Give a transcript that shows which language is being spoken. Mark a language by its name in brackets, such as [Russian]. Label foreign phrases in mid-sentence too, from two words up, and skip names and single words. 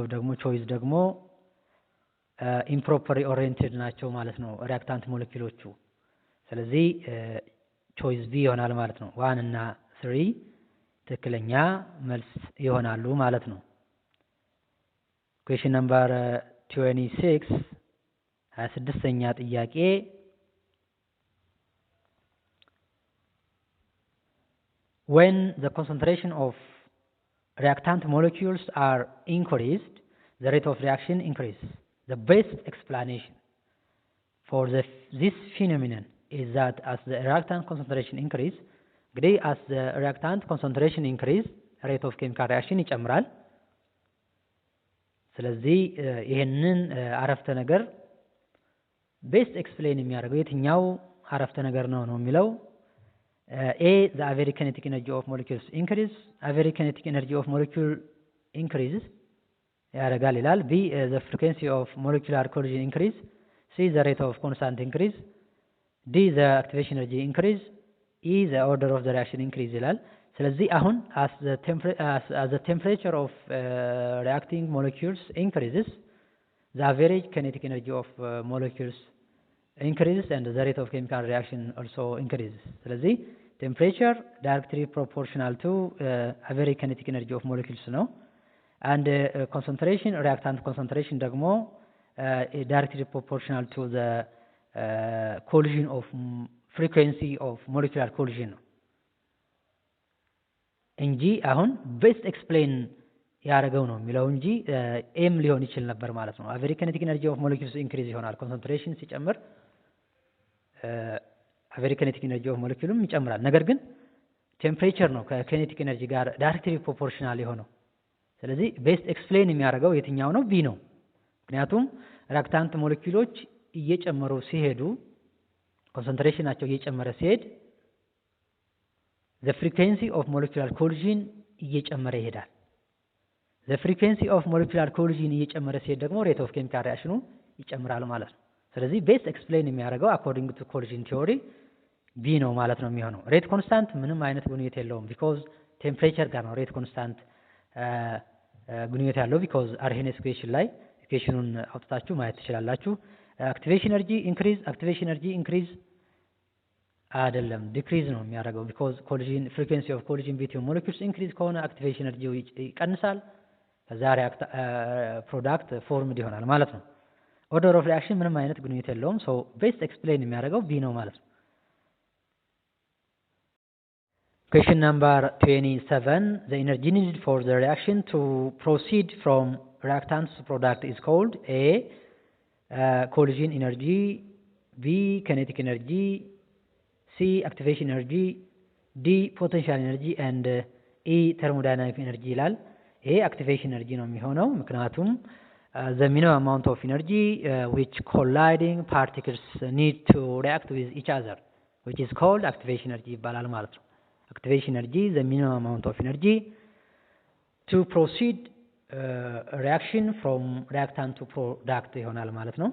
[Amharic] ደግሞ ቾይስ ደግሞ [English] improperly oriented [Amharic] ናቸው ማለት ነው ሪአክታንት ሞለኪውሎቹ። ስለዚህ ቾይስ ቢ ይሆናል ማለት ነው። 1 እና 3 ትክክለኛ መልስ ይሆናሉ ማለት ነው። [English] question number 26 [Amharic] 26ኛ ጥያቄ [English] when the concentration of reactant molecules are increased the rate of reaction increases. The best explanation for this phenomenon is that as the reactant concentration increase እንግዲህ as the reactant concentration increase rate of chemical reaction ይጨምራል። [Amharic] ስለዚህ ይሄንን አረፍተ ነገር [English] best explain [Amharic] የሚያደርገው የትኛው አረፍተ ነገር ነው የሚለው [English] A, the average kinetic energy of molecules increase average kinetic energy of molecule increases [Amharic] ያደርጋል ይላል። [English] B, the frequency of molecular collision increase. C, the rate of constant increase. D, the activation energy increase. E, the order of the reaction increase [Amharic] ይላል። ስለዚህ አሁን [English] as the temperature of reacting molecules increases the average kinetic energy of molecules increases and the rate of chemical reaction also increases. ስለዚህ temperature directly proportional to average kinetic energy of molecules ነው and concentration reactant concentration ደግሞ directly proportional to the collision of frequency of molecular collision [Amharic] ነው እንጂ አሁን [English] best explain [Amharic] ያደረገው ነው የሚለው እንጂ ኤም ሊሆን ይችል ነበር ማለት ነው [English] average kinetic energy of molecules increase ይሆናል concentration ሲጨምር average kinetic energy of moleculeም [Amharic] ይጨምራል ነገር ግን ቴምፕሬቸር ነው ከኪኔቲክ ኤነርጂ ጋር [English] directly proportional [Amharic] የሆነው ስለዚህ [English] best explain [Amharic] የሚያደርገው የትኛው ነው ቢ ነው ምክንያቱም ሪአክታንት ሞለኪውሎች እየጨመሩ ሲሄዱ ኮንሰንትሬሽናቸው እየጨመረ ሲሄድ the [English] frequency of molecular collision [Amharic] እየጨመረ ይሄዳል [English] the frequency of molecular collision [Amharic] እየጨመረ ሲሄድ ደግሞ [English] rate of chemical reaction [Amharic] ይጨምራል ማለት ነው ስለዚህ [English] best explain [Amharic] የሚያደርገው [English] according to collision theory [Amharic] ቢ ነው ማለት ነው የሚሆነው [English] rate constant [Amharic] ምንም አይነት ግንኙነት የለውም [English] because temperature [Amharic] ጋር ነው [English] rate constant [Amharic] ግንኙነት ያለው [English] because Arrhenius equation [Amharic] ላይ ኢኩዌሽኑን አውጥታችሁ ማየት ትችላላችሁ [English] activation energy increase [Amharic] አይደለም ዲክሪዝ ነው የሚያደርገው [English] because collision frequency of collision between molecules increase [Amharic] ከሆነ [English] activation energy [Amharic] ይቀንሳል ከዛ [English] product formed [Amharic] ይሆናል ማለት ነው [English] order of reaction [Amharic] ምንም አይነት ግንኙነት የለውም [English] so best explain [Amharic] የሚያደርገው ቢ ነው ማለት ነው [English] Question number 27. The energy needed for the reaction to proceed from reactants to product is called A. Collision energy, B. Kinetic energy, C. Activation energy, D. Potential energy, and E. Thermodynamic energy. A. Activation energy [Amharic] ነው የሚሆነው ምክንያቱም [English] the minimum amount of energy which colliding particles need to react with each other, which is called activation energy [Amharic] ይባላል ማለት ነው [English] activation energy the minimum amount of energy to proceed reaction from reactant to product [Amharic] ይሆናል ማለት ነው